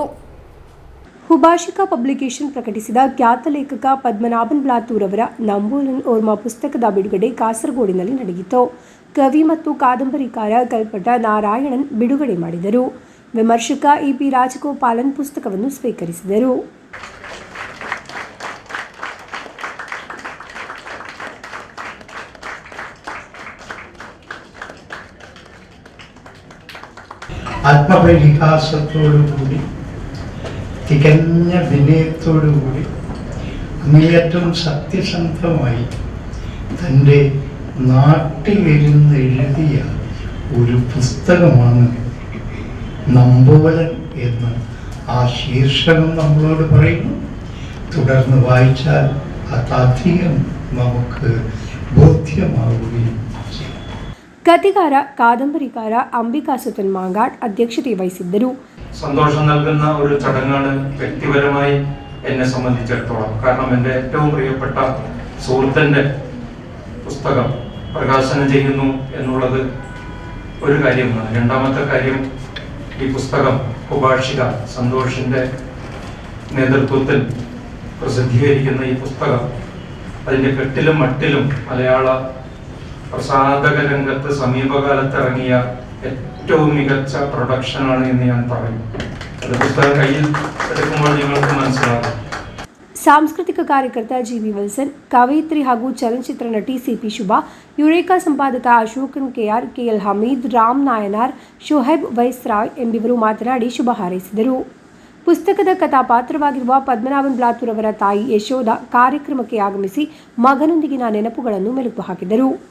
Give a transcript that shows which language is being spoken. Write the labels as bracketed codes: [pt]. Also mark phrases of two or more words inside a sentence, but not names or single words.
[kn] ಹುಭಾಷಿಕಾ ಪಬ್ಲಿಕೇಶನ್ ಪ್ರಕಟಿಸಿದ ಖ್ಯಾತ ಲೇಖಕ ಪದ್ಮನಾಭನ್ ಬ್ಲಾತೂರ್ ಅವರ ನಂಬೋಲನ್ ಓರ್ಮ ಪುಸ್ತಕದ ಬಿಡುಗಡೆ ಕಾಸರಗೋಡಿನಲ್ಲಿ ನಡೆಯಿತು. ಕವಿ ಮತ್ತು ಕಾದಂಬರಿಕಾರ ಕಲ್ಪಟ ನಾರಾಯಣನ್ ಬಿಡುಗಡೆ ಮಾಡಿದರು. ವಿಮರ್ಶಕ ಇಪಿ ರಾಜಗೋಪಾಲನ್ ಪುಸ್ತಕವನ್ನು ಸ್ವೀಕರಿಸಿದರು. [ml] ആത്മപരിഹാസത്തോടുകൂടി തികഞ്ഞ വിനയത്തോടുകൂടി അങ്ങേയറ്റം സത്യസന്ധമായി തൻ്റെ നാട്ടിലിരുന്ന് എഴുതിയ ഒരു പുസ്തകമാണ് നമ്പോലൻ എന്ന് ആ ശീർഷകം നമ്മളോട് പറയുന്നു. തുടർന്ന് വായിച്ചാൽ അതധികം നമുക്ക് ബോധ്യമാവുകയും ചെയ്യും. [kn] കഥികാര കാದಂಬರಿಕಾರ ಅಂಬಿಕಾ ಸುತನ್ മാങ്കാട് അധ്യക്ഷത വഹിಸಿದ್ದರು. [ml] സന്തോഷം നൽകുന്ന ഒരു ചടങ്ങാണ് വ്യക്തിപരമായി എന്നെ സംബന്ധിച്ചിടത്തോളം. കാരണം എൻ്റെ ഏറ്റവും പ്രിയപ്പെട്ട സുഹൃത്തിൻ്റെ പുസ്തകം പ്രകാശനം ചെയ്യുന്നു എന്നുള്ളത് ഒരു കാര്യമാണ്. രണ്ടാമത്തെ കാര്യം, ഈ പുസ്തകം ഉപാഷിക സന്തോഷിൻ്റെ നേതൃത്വത്തിൽ പ്രസിദ്ധീകരിക്കുന്ന ഈ പുസ്തകം അതിൻ്റെ കെട്ടിലും മട്ടിലും മലയാള പ്രസാധക രംഗത്ത് സമീപകാലത്ത് ഇറങ്ങിയ ഏറ്റവും മികച്ച പ്രൊഡക്ഷനാണ് എന്ന് ഞാൻ പറയും. അത് പുസ്തകം കയ്യിൽ എടുക്കുമ്പോൾ നിങ്ങൾക്ക് മനസ്സിലാകും. [kn] ಸಾಂಸ್ಕೃತಿಕ ಕಾರ್ಯಕರ್ತ ಜಿವಿ ವಿಲ್ಸನ್, ಕವಯಿತ್ರಿ ಹಾಗೂ ಚಲನಚಿತ್ರ ನಟಿ ಸಿಪಿ ಶುಭಾ, ಯುರೇಕಾ ಸಂಪಾದಕ ಅಶೋಕನ್ ಕೆಆರ್, ಕೆಎಲ್ ಹಮೀದ್, ರಾಮ್ ನಾಯನಾರ್, ಶೋಹೈಬ್ ವೈಸ್ರಾಯ್ ಎಂಬಿವರು ಮಾತನಾಡಿ ಶುಭ ಹಾರೈಸಿದರು. ಪುಸ್ತಕದ ಕಥಾಪಾತ್ರವಾಗಿರುವ ಪದ್ಮನಾಭನ್ ಬ್ಲಾತೂರ್ ಅವರ ತಾಯಿ ಯಶೋಧ ಕಾರ್ಯಕ್ರಮಕ್ಕೆ ಆಗಮಿಸಿ ಮಗನೊಂದಿಗಿನ ನೆನಪುಗಳನ್ನು ಮೆಲುಕು ಹಾಕಿದರು.